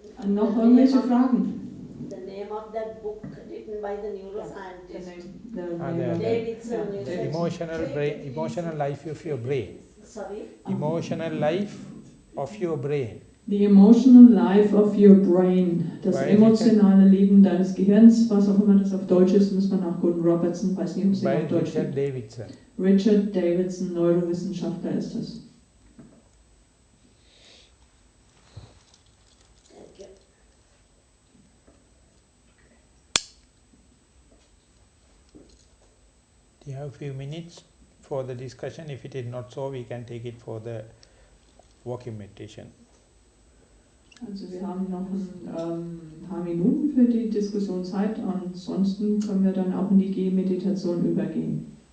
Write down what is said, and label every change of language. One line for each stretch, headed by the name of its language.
German: Noch irgendwelche Fragen?
English: The name of that book written by the neuroscientist. The emotional life of your brain. Sorry? Emotional life of your brain. The emotional life of your brain.
German: Das emotionale Leben deines Gehirns, was auch immer das auf Deutsch ist, muss man nach Gordon Robertson, weiß nicht, ob es den auf Deutsch gibt. Davidson. Richard Davidson, Neurowissenschaftler ist das.
English: Do you have a few minutes for the discussion? If it is not so, we can take it for the walking meditation.
German: Also wir haben noch ein paar Minuten für die Diskussion Zeit, ansonsten können wir dann auch in die Gehmeditation übergehen.